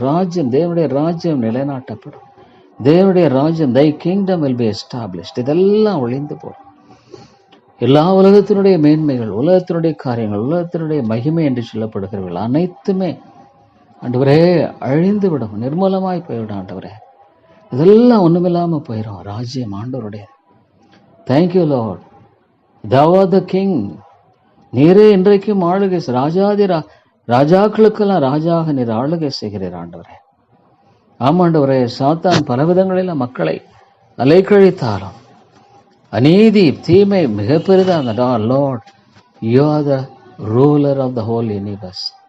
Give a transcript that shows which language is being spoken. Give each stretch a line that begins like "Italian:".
Tamil: ராஜ்யம், தேவனுடைய ராஜ்யம் நிலைநாட்டப்படும். தேவனுடைய ராஜ்யம்,
English: Thy kingdom will be established.
Tamil: இதெல்லாம் ஒழிந்து போடும். எல்லா உலகத்தினுடைய மேன்மைகள், உலகத்தினுடைய காரியங்கள், உலகத்தினுடைய மகிமை என்று சொல்லப்படுகிறவர்கள் அனைத்துமே ஆண்டவரே அழிந்து விடும், நிர்மூலமாய் போய்விடும். ஆண்டவரே, இதெல்லாம் ஒண்ணுமில்லாம போயிடும். ராஜ்யம் ஆண்டவருடைய.
English: Thank you lord, thou art the king.
Tamil: நீரே இன்றைக்கும் ஆளுகை, ராஜாக்களுக்கெல்லாம் ராஜாக நீர் ஆளுகை செய்கிறீர். ஆண்டவரே, ஆமாண்டவரே, சாத்தான் பலவிதங்களில் மக்களை அலைக்கழித்தாலும் அநீதி, தீமை மிக பெரிதாக.
English: Lord, you are the ruler of the whole universe.